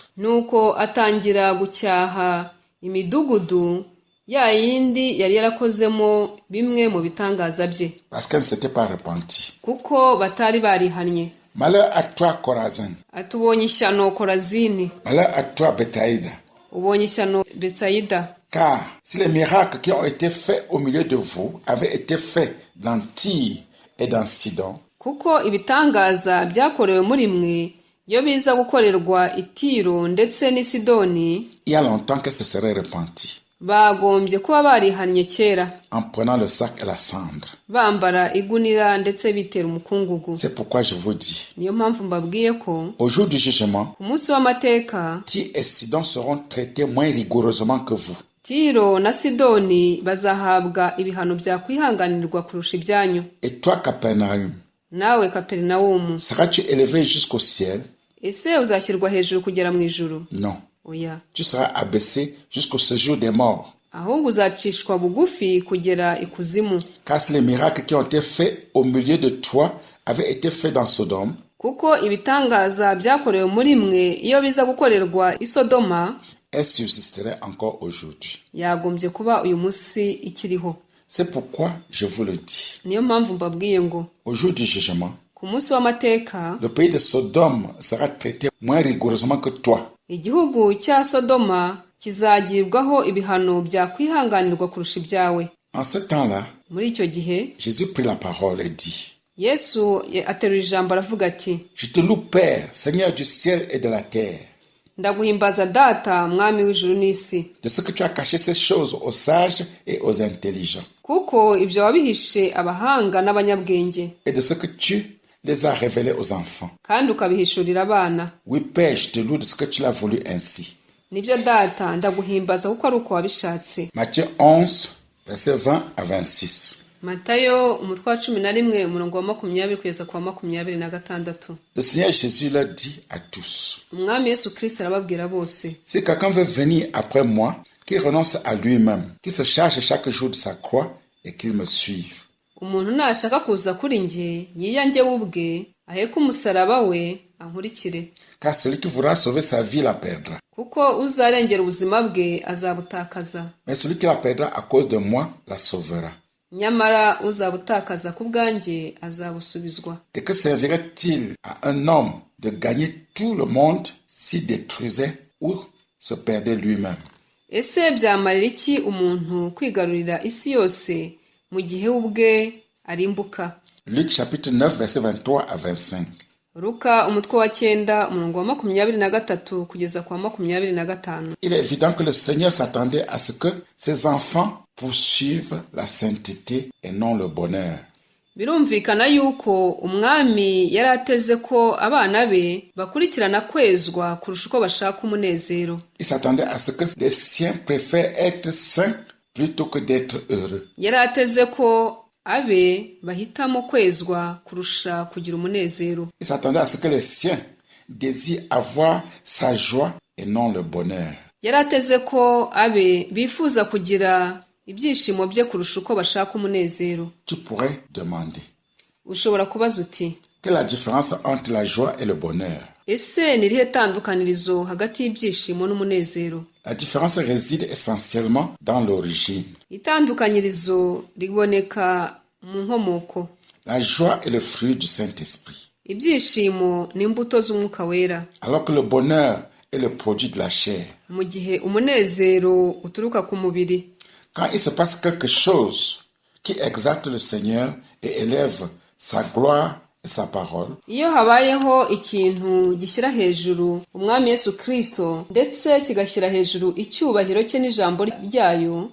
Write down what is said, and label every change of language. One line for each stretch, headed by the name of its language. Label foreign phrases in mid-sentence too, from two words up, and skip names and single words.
Kinyarwanda: nuko atangira gucyaha imidugudu ya yindi yari yarakozemo bimwe mu bitangaza bye,
French: Parce qu'elle ne s'était pas repentie.
Kinyarwanda: kuko batari barihannye.
French: Malheur à toi, Chorazin.
Kinyarwanda: atubonye ishyano Korazini,
French: Malheur à toi, Bethsaïda.
Kinyarwanda: ubonye ishyano Betsayida,
French: Car si les miracles qui ont été faits au milieu de vous avaient été faits dans Tyr et dans Sidon,
Kinyarwanda: kuko ibitangaza byakorewe muri mwe iyo biza gukorerwa i Tiro ndetse n'i Sidoni,
French: il y a longtemps qu'elle se serait repentie
Kinyarwanda: bagombye kuba barihannye kera,
French: en prenant le sac et la cendre.
Kinyarwanda: bambara igunira ndetse bitera umukungugu.
French: C'est pourquoi je vous dis,
Kinyarwanda: Niyo mpamvu mbabwiye ko
French: au jour du jugement,
Kinyarwanda: ku munsi w'amateka
French: Tyr et Sidon seront traités moins rigoureusement que vous.
Kinyarwanda: Tiro na Sidoni bazahabwa ibihano byakwihanganirwa kurusha ibyanyu.
French: Et toi, Capernaum,
Kinyarwanda: Nawe Kaperinawumu,
French: seras-tu élevé jusqu'au ciel?
Kinyarwanda: ese uzashyirwa hejuru kugera mu ijuru?
French: Non.
Kinyarwanda: Oya,
French: Tu seras abaissé jusqu'au séjour des morts.
Kinyarwanda: ahubwo uzacishwa bugufi kugera ikuzimu.
French: Car si les miracles qui ont été faits au milieu de toi avaient été faits dans Sodome,
Kinyarwanda: Kuko ibitangaza byakorewe muri mwe iyo biza gukorerwa i Sodoma,
French: elles subsisteraient encore aujourd'hui.
Kinyarwanda: yagombye kuba uyu munsi ikiriho.
French: C'est pourquoi je vous le dis.
Kinyarwanda: Niyo mpamvu mbabwiye ngo
French: Au jour du jugement,
Kinyarwanda: ku munsi w'amateka
French: le pays de Sodome sera traité moins rigoureusement que toi.
Kinyarwanda: igihugu cya Sodoma kizagirwaho ibihano byakwihanganirwa kurusha ibyawe.
French: En ce temps-là,
Kinyarwanda: Muri icyo gihe
French: Jésus prit la parole et dit,
Kinyarwanda: Yesu aterura ijambo aravuga ati,
French: je te loue Père, Seigneur du ciel et de la terre,
Kinyarwanda: ndaguhimbaza data mwami w'ijuru n'isi,
French: de ce que tu as caché ces choses aux sages et aux intelligents,
Kinyarwanda: kuko ibyo wabihishe abahanga n'abanyabwenge,
French: et de ce que tu les as révélés aux enfants.
Kinyarwanda: kandi ukabihishurira abana.
French: Oui, Père, je te loue de ce que tu l'as voulu ainsi.
Kinyarwanda: Nibyo data, ndaguhimbaza kuko ari uko wabishatse.
French: Matthieu 11, versets 20 à 26.
Kinyarwanda: Matayo umutwe wa 11 umurongo wa 20 kugeza ku wa 26.
French: Le Seigneur Jésus leur dit à tous,
Kinyarwanda: Umwami Yesu Kristo arababwira bose,
French: si quelqu'un veut venir après moi, qu'il renonce à lui-même, qu'il se charge chaque jour de sa croix et qu'il me suive.
Kinyarwanda: umuntu nashaka kuza kuri njye yiyange ubwe, aheke umusaraba we ankurikire.
French: Car celui qui voudra sauver sa vie la perdra.
Kinyarwanda: Kuko uzarengera ubuzima bwe azabutakaza,
French: Mais celui qui la perdra à cause de moi la sauvera.
Kinyarwanda: nyamara uzabutakaza ku bwanjye azabusubizwa.
French: Et que servirait-il à un homme de gagner tout le monde s'il détruisait ou se perdait lui-même?
Kinyarwanda: Ese byamarira iki umuntu kwigarurira isi yose mu gihe ubwe arimbuka?
French: Luc chapitre 9 verset 23 à 25.
Kinyarwanda: Luka umutwe wa 9 umurongo wa 23 kugeza ku wa 25.
French: Il est évident que le Seigneur s'attendait à ce que ses enfants poursuivent la sainteté et non le bonheur.
Kinyarwanda: Birumvikana yuko umwami yari ateze ko abana be bakurikirana kwezwa kurusha uko bashaka umunezero.
French: Il s'attendait à ce que les siens préfèrent être saints plutôt que d'être heureux.
Kinyarwanda: Yari ateze ko abe bahitamo kwezwa kurusha kugira umunezero.
French: Il s'attendait à ce que les siens désirent avoir sa joie et non le bonheur.
Kinyarwanda: Yari ateze ko abe bifuza kugira ibyishimo bye kurusha uko bashaka umunezero.
French: Tu pourrais demander,
Kinyarwanda: Ushobora kubaza uti,
French: quelle est la différence entre la joie et le bonheur?
Kinyarwanda: ese ni irihe tandukanirizo hagati y'ibyishimo n'umunezero?
French: La différence réside essentiellement dans l'origine.
Kinyarwanda: Itandukanyirizo riboneka mu nkomoko.
French: La joie est le fruit du Saint-Esprit,
Kinyarwanda: Ibyishimo ni imbuto z'umwuka wera,
French: alors que le bonheur est le produit de la chair.
Kinyarwanda: mu gihe umunezero uturuka ku mubiri.
French: Quand il se passe quelque chose qui exalte le Seigneur et élève sa gloire et sa parole,
Kinyarwanda: Iyo habayeho ikintu gishyira hejuru umwami Yesu Kristo ndetse kigashyira hejuru icyubahiro cye n'ijambo ryayo,